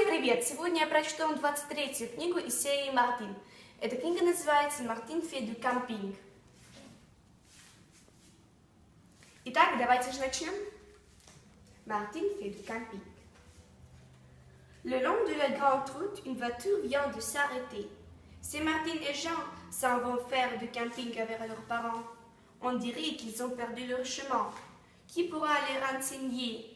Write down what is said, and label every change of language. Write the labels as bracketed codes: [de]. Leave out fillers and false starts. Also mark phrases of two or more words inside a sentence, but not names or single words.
[ru] привет! Сегодня я прочту вам 23-ю книгу из серии «Мартин». Эта книга называется «Мартин fait du camping». Итак, давайте же начнем. [fr] Martin fait du camping. Le long de la grande route, une voiture vient de s'arrêter. C'est Martine et Jean s'en vont faire du camping avec leurs parents. On dirait qu'ils ont perdu leur chemin. Qui pourra les renseigner?